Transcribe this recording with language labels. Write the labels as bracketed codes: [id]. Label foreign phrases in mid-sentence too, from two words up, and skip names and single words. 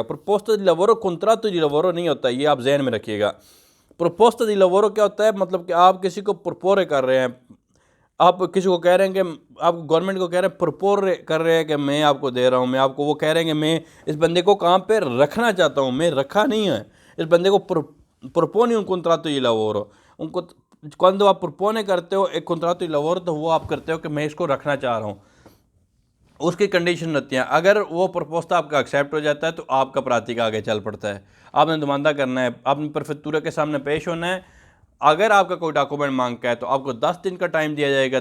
[it] proposta di lavoro contratto di lavoro [hi] नहीं होता, ये आप जहन में रखिएगा। [it] proposta di lavoro [hi] क्या होता है? मतलब कि आप किसी को प्रपोरे कर रहे हैं, आप किसी को कह रहे हैं कि आप गवर्नमेंट को कह रहे हैं, प्रपोर कर रहे हैं कि मैं आपको दे रहा हूँ, मैं आपको, वो कह रहे हैं कि मैं इस बंदे को काम पे रखना चाहता हूँ, मैं रखा नहीं है इस बंदे को। [it] proponi un contratto di lavoro, quando आप propone [hi] करते हो एक [it] contratto di lavoro, [hi] तो वो आप करते हो कि मैं इसको रखना चाह रहा हूँ। उसकी कंडीशन रहती हैं। अगर वो प्रपोस्ता आपका एक्सेप्ट हो जाता है तो आपका प्रातिक आगे चल पड़ता है। आपने नुमाइंदा करना है, आपने प्रेफेक्चुरा के सामने पेश होना है। अगर आपका कोई डॉक्यूमेंट मांगता है तो आपको 10 दिन का टाइम दिया जाएगा।